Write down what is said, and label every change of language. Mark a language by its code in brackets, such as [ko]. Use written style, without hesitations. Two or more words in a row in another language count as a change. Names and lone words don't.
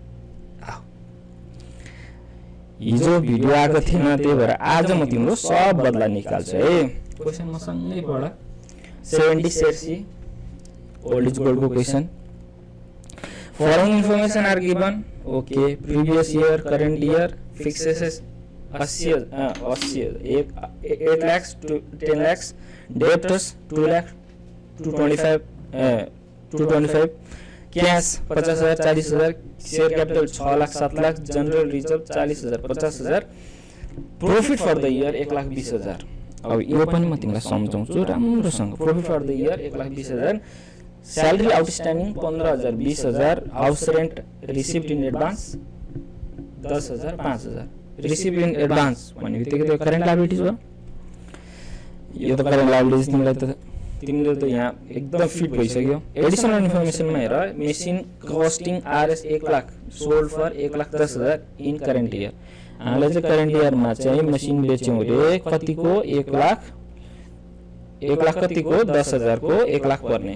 [ne] हिजो भिडियो आएको थिएन, त्यही भएर आज म तिम्रो सब बदला निकाल्छु है। क्वेसन मसँगै पढ। [en] 70 शेरसी old is gold ko question. following information are given. okay, previous year, current year, fixed assets 80 8 लाख to 10 lakhs, debtors 2 lakh 225, कैश 50,000 40,000, share capital 6 लाख 7 लाख, general reserve 40,000 50,000, profit for the year 1,20,000। [ne] अब यो पनि म तिमीलाई सम्झाउँछु राम्रोसँग। [en] profit for the year 1,20,000, salary outstanding 15,000 20,000, house rent received in advance 10,000 5,000। received in advance [ne] भन्ने बित्तिकै त्यो [en] current liabilities [ne] भयो। यो त [en] current liabilities [ne] तिमीले त यहाँ एकदम फिट भइसक्यो। एडिशनल इन्फर्मेसनमा हेर, [en] machine costing RS 1 लाख sold for 1,10,000 in current year. [ne] हामीले चाहिँ [en] current year [ne] चाहिँ मसिन बेच्यौँ रे कतिको 1 लाख कतिको 10,000 को 1 लाख पर्ने।